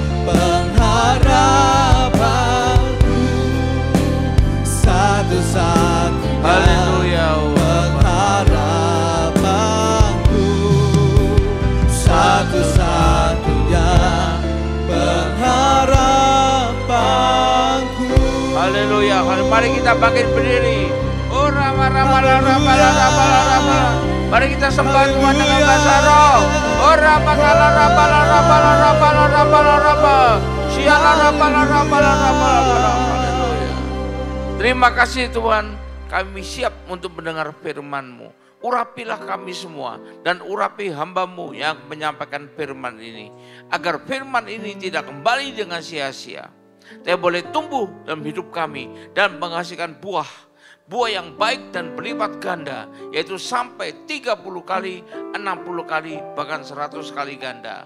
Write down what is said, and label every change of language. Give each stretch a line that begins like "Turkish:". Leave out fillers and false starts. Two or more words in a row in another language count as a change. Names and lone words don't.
Indonesian: pengharapanku. Satu-satunya Haleluya. pengharapanku. Satu-satunya pengharapanku. Haleluya. Mari kita bangkit berdiri. Oh rama rama rama rama rama. Mari kita sembah Tuhan dengan bahasa roh. Oh rama rama rama rama rama rama rama. Siala rama rama rama rama. Haleluya. Terima kasih Tuhan. Kami siap untuk mendengar firman-Mu. Urapilah kami semua dan urapi hamba-Mu yang menyampaikan firman ini. Agar firman ini tidak kembali dengan sia-sia. Tapi boleh tumbuh dalam hidup kami dan menghasilkan buah yang baik dan berlipat ganda, yaitu sampai 30 kali, 60 kali, bahkan 100 kali ganda.